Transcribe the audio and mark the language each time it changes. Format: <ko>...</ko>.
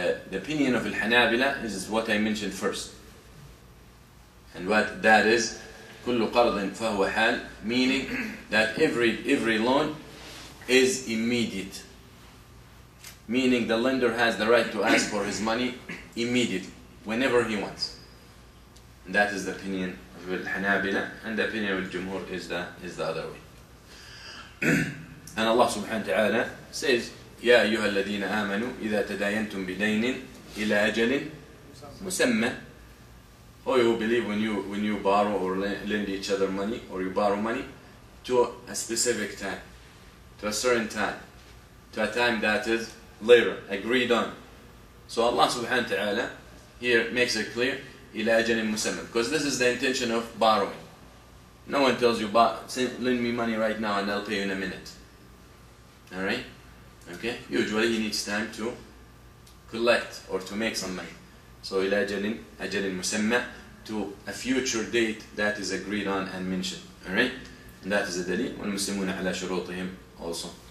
<en>The opinion of Al-Hanabila is what I mentioned first. And what that is,</en> <ar>كل قرض فهو حال,</ar> <en>meaning that every loan is immediate. Meaning the lender has the right to ask for his money immediately, whenever he wants. And that is the opinion of Al-Hanabila, and the opinion of Al-Jumhur is the other way. And Allah subhanahu wa ta'ala says,</en> <ar>يا أيها الذين آمنوا إذا تداينتم بدين إلى أجل مسمى.</ar> <en>Oh, you believe when you borrow or lend each other money, or you borrow money to a specific time, to a certain time, to a time that is later agreed on. So Allah subhanahu wa ta'ala here makes it clear,</en> <ar>إلى أجل مسمى,</ar> <en>because this is the intention of borrowing. No one tells you, lend me money right now and I'll pay you in a minute. Alright? Okay? Usually he needs time to collect or to make some money. So</en> <ar>إلى أجل مسمى,</ar> <en>to a future date that is agreed on and mentioned. Alright? And that is the dalil.</en> <ar>والمسلمون على شروطهم also.</ar>